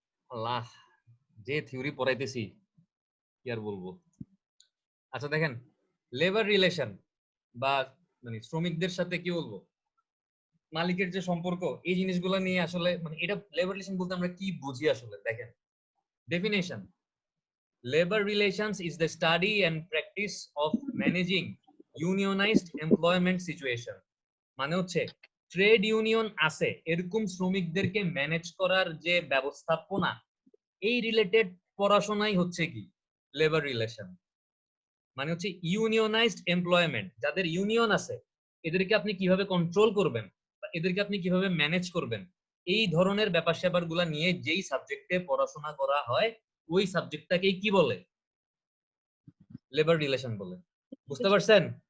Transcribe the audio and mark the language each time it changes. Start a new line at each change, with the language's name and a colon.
Bangla: আল্লাহ, যে থিওরি পড়াইতেছি কি আর বলবো। আচ্ছা দেখেন, লেবার রিলেশন বা মানে শ্রমিকদের সাথে কি বলবো মালিকের যে সম্পর্ক, এই জিনিসগুলো নিয়ে আসলে মানে এটা লেবার রিলেশন বলতে আমরা কি বুঝি আসলে দেখেন।
English: Definition: labor relations is the study and practice of managing unionized employment situation।
Bangla: মানে হচ্ছে ট্রেড ইউনিয়ন আছে এরকম শ্রমিকদেরকে ম্যানেজ করার যে ব্যবস্থাপনা, এই রিলেটেড পড়াশোনাই হচ্ছে কি লেবার রিলেশন। মানে হচ্ছে ইউনিয়নাইজড এমপ্লয়মেন্ট, যাদের ইউনিয়ন আছে এদেরকে আপনি কিভাবে কন্ট্রোল করবেন বা এদেরকে আপনি কিভাবে ম্যানেজ করবেন, এই ধরনের ব্যাপার স্যাপার গুলা নিয়ে যেই সাবজেক্টে পড়াশোনা করা হয় ওই সাবজেক্টটাকেই কি বলে, লেবার রিলেশন বলে। বুঝতে পারছেন?